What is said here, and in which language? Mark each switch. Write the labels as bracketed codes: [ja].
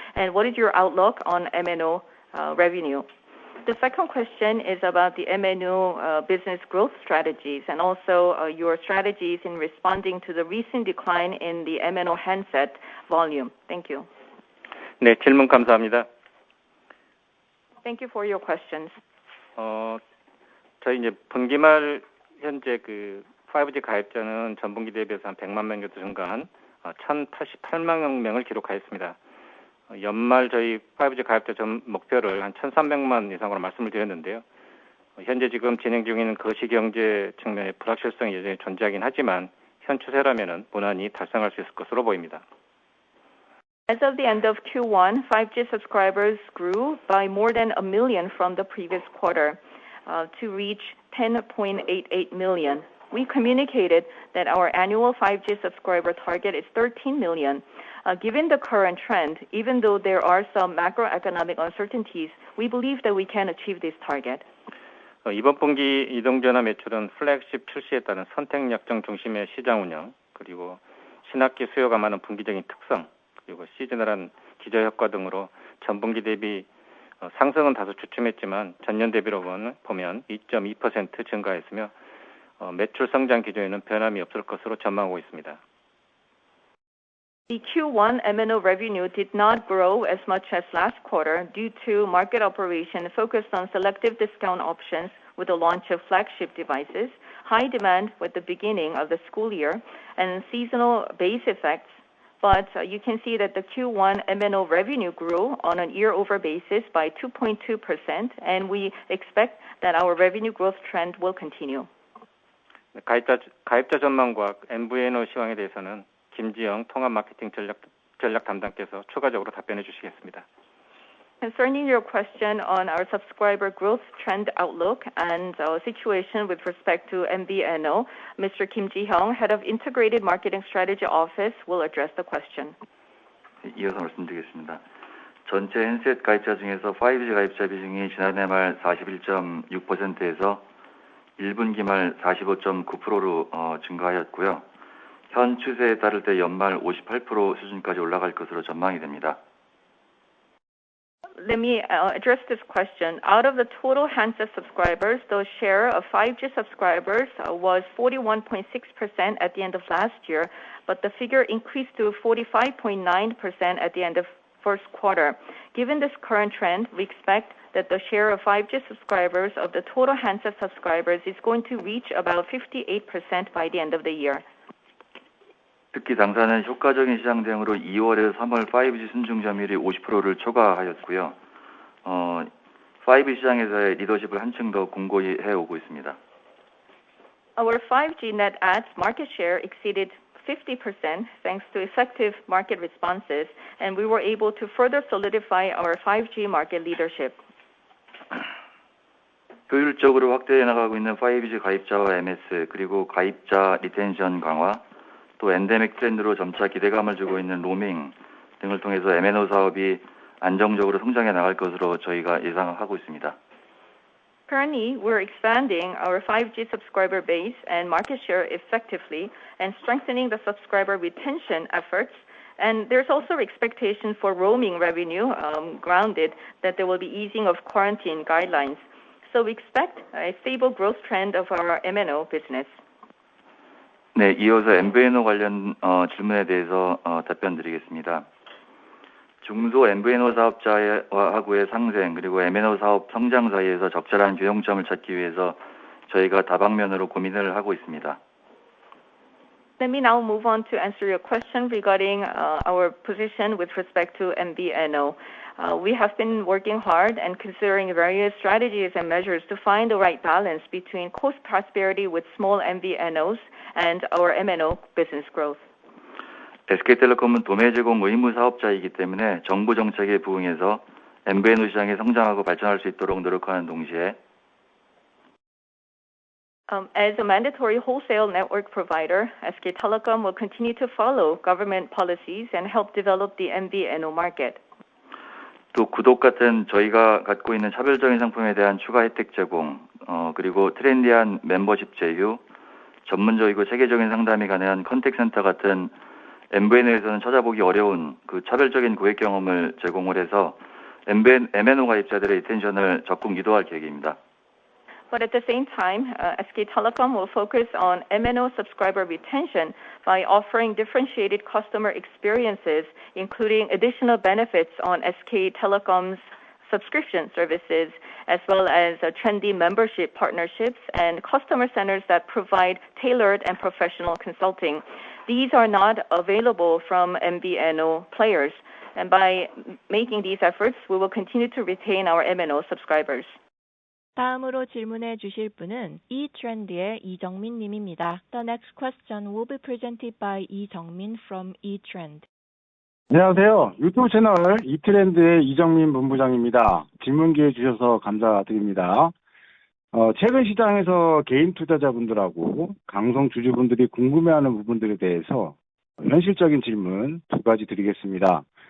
[en] And what is your outlook on MNO revenue? The second question is about the MNO business growth strategies and also your strategies in responding to the recent decline in the MNO handset volume. Thank you. [ko] 네, 질문 감사합니다. [en] Thank you for your questions. [ko] 저희 이제 분기말 현재 그 5G 가입자는 전분기 대비해서 한 100만 명 정도 증가한 1,088만 명을 기록하였습니다. 연말 저희 5G 가입자 전 목표를 한 1,300만 이상으로 말씀을 드렸는데요. 현재 지금 진행 중인 거시경제 측면의 불확실성이 여전히 존재하긴 하지만 현 추세라면은 무난히 달성할 수 있을 것으로 보입니다. [en] As of the end of Q1, 5G subscribers grew by more than 1 million from the previous quarter to reach 10.88 million. We communicated that our annual 5G subscriber target is 13 million. Given the current trend, even though there are some macroeconomic uncertainties, we believe that we can achieve this target. [ko] 이번 분기 이동전화 매출은 플래그십 출시에 따른 선택 약정 중심의 시장 운영, 그리고 신학기 수요가 많은 분기적인 특성, 그리고 시즈널한 기저 효과 등으로 전분기 대비 상승은 다소 주춤했지만 전년 대비로 보면 2.2% 증가했으며 매출 성장 기조에는 변함이 없을 것으로 전망하고 있습니다. [en] The Q1 MNO revenue did not grow as much as last quarter due to market operation focused on selective discount options with the launch of flagship devices, high demand with the beginning of the school year, and seasonal base effects. But you can see that the Q1 MNO revenue grew on a year-over basis by 2.2%, and we expect that our revenue growth trend will continue. [ko] 가입자 전망과 MVNO 시황에 대해서는 김지영 통합 마케팅 전략 담당께서 추가적으로 답변해 주시겠습니다. [en] Concerning your question on our subscriber growth trend outlook and situation with respect to MVNO, Mr. Kim Ji-hyung, Head of Integrated Marketing Strategy Office, will address the question. [ko] 이어서 말씀드리겠습니다. 전체 핸셋 가입자 중에서 5G 가입자 비중이 지난해 말 41.6%에서 1분기 말 45.9%로 증가하였고요. 현 추세에 따를 때 연말 58% 수준까지 올라갈 것으로 전망이 됩니다. [en] Let me address this question. Out of the total handset subscribers, the share of 5G subscribers was 41.6% at the end of last year, but the figure increased to 45.9% at the end of first quarter. Given this current trend, we expect that the share of 5G subscribers of the total handset subscribers is going to reach about 58% by the end of the year. [ko] 특히 당사는 효과적인 시장 대응으로 2월에서 3월 5G 순증 점유율이 50%를 초과하였고요. 5G 시장에서의 리더십을 한층 더 공고히 해오고 있습니다. [en] Our 5G net adds market share exceeded 50% thanks to effective market responses, and we were able to further solidify our 5G market leadership. [ko] 효율적으로 확대해 나가고 있는 5G 가입자와 MS, 그리고 가입자 리텐션 강화, 또 엔데믹 트렌드로 점차 기대감을 주고 있는 로밍 등을 통해서 MNO 사업이 안정적으로 성장해 나갈 것으로 저희가 예상하고 있습니다. [en] Currently, we're expanding our 5G subscriber base and market share effectively and strengthening the subscriber retention efforts. And there's also expectation for roaming revenue, grounded that there will be easing of quarantine guidelines. So we expect a stable growth trend of our MNO business. [ko] 네, 이어서 MVNO 관련 질문에 대해서 답변드리겠습니다. 중소 MVNO 사업자하고의 상생 그리고 MNO 사업 성장 사이에서 적절한 균형점을 찾기 위해서 저희가 다방면으로 고민을 하고 있습니다. [en] Let me now move on to answer your question regarding our position with respect to MVNO. We have been working hard and considering various strategies and measures to find the right balance between cost prosperity with small MVNOs and our MNO business growth. [ko] SK텔레콤은 도매 제공 의무 사업자이기 때문에 정부 정책에 부응해서 MVNO 시장이 성장하고 발전할 수 있도록 노력하는 동시에 [en] As a mandatory wholesale network provider, SK Telecom will continue to follow government policies and help develop the MVNO market. [ko] 또 구독 같은 저희가 갖고 있는 차별적인 상품에 대한 추가 혜택 제공, 그리고 트렌디한 멤버십 제휴, 전문적이고 체계적인 상담이 가능한 컨택센터 같은 MVNO에서는 찾아보기 어려운 그 차별적인 고객 경험을 제공을 해서 MNO 가입자들의 리텐션을 적극 유도할 계획입니다. [en] But at the same time, SK Telecom will focus on MNO subscriber retention by offering differentiated customer experiences, including additional benefits on SK Telecom's subscription services, as well as trendy membership partnerships and customer centers that provide tailored and professional consulting. These are not available from MVNO players, and by making these efforts, we will continue to retain our MNO subscribers. [ko] 다음으로 질문해 주실 분은 eTrend의 이정민 님입니다. [en] The next question will be presented by 이정민 from eTrend. [ko] 안녕하세요. 유튜브 채널 이트렌드의 이정민 본부장입니다. 질문 기회 주셔서 감사드립니다. 최근 시장에서 개인 투자자분들하고 방송 주주분들이 궁금해하는 부분들에 대해서 현실적인 질문 두 가지 드리겠습니다.